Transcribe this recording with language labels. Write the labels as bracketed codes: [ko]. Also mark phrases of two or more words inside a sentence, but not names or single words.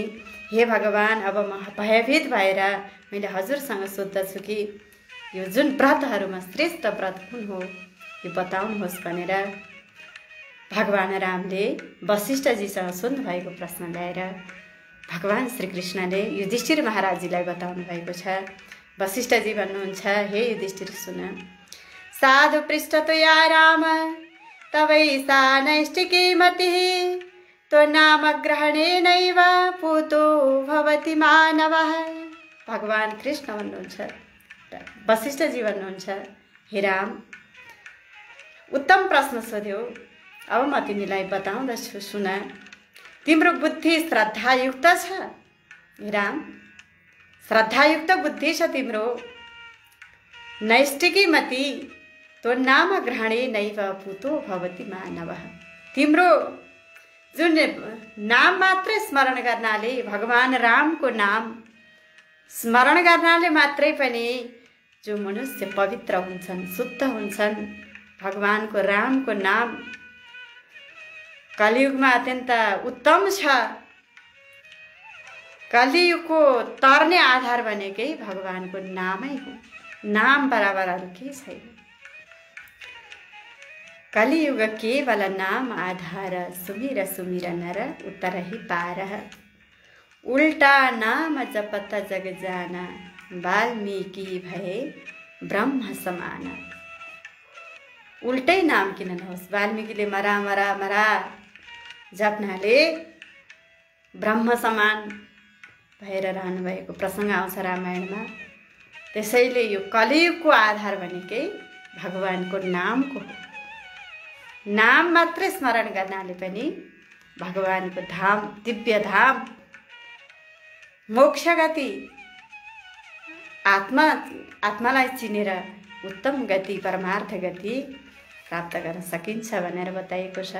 [ne] हे भगवान, अब म भयभीत भएर मैले हजुरसँग सोध्दछु कि यो जुन व्रतहरूमा श्रेष्ठ व्रत कुन हो यो बताउनुहोस् भनेर भगवान रामले वशिष्ठजीसँग सोध्नु भएको प्रश्न ल्याएर भगवान श्रीकृष्णले युधिष्ठिर महाराजजीलाई बताउनु भएको छ। वशिष्ठजी भन्नुहुन्छ, हे युधिष्ठिर सुन, [sa] साधु पृष्ठ त्वया राम तवैषा नैष्टिकी मतिः तो नाम ग्रहणेनैव पूतो भवति मानवः। [ne] भगवान कृष्ण भन्नुहुन्छ, वशिष्ठजी भन्नुहुन्छ, हे राम, उत्तम प्रश्न सोध्यो, अब म तिमीलाई बताउँदछु सुन। तिम्रो बुद्धि श्रद्धायुक्त छ हे राम, श्रद्धायुक्त बुद्धि छ तिम्रो। [sa] नैष्टिकी मति तो नाम ग्रहणे नैव पूतो भवति मानवः। [ne] तिम्रो जुन नाम मात्रै स्मरण गर्नाले, भगवान रामको नाम स्मरण गर्नाले मात्रै पनि जो मनुष्य पवित्र हुन्छन्, शुद्ध हुन्छन्। भगवानको रामको नाम कलियुगमा अत्यन्त उत्तम छ। कलियुगको तर्ने आधार भनेकै भगवानको नामै हो। नाम बराबर अरू केही छैन। [awa] कलियुग केवल नाम आधार, सुमिर सुमिर नर उतरहि पार। उल्टा नाम जपत जग जाना, वाल्मीकि भए ब्रह्म समान। [ne] उल्टै नाम किन नहोस्, वाल्मीकिले मरा मरा मरा जप्नाले ब्रह्म समान भएर रहनु भएको प्रसङ्ग आउँछ रामायणमा। त्यसैले यो कलियुगको आधार भनेकै भगवानको नामको हो। नाम मात्रै स्मरण गर्नाले पनि भगवानको धाम, दिव्य धाम, मोक्ष गति, आत्मालाई चिनेर उत्तम गति, परमार्थ गति प्राप्त गर्न सकिन्छ भनेर बताइएको छ।